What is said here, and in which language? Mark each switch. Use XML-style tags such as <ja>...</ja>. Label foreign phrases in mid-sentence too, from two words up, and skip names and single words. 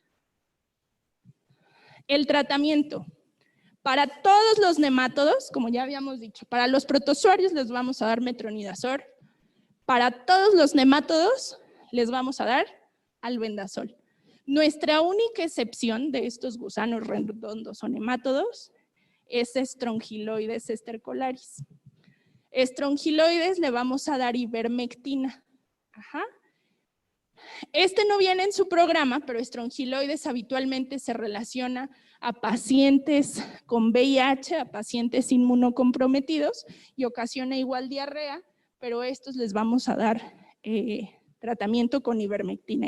<es>El tratamiento. Para todos los nemátodos, como ya habíamos dicho, para los protozoarios les vamos a dar metronidazol. Para todos los nemátodos les vamos a dar albendazol. Nuestra única excepción de estos gusanos redondos o nemátodos es Strongyloides estercolaris. Strongyloides le vamos a dar ivermectina. Ajá. Este no viene en su programa, pero Strongyloides habitualmente se relaciona a pacientes con VIH, a pacientes inmunocomprometidos y ocasiona igual diarrea, pero a estos les vamos a dar tratamiento con ivermectina.</es>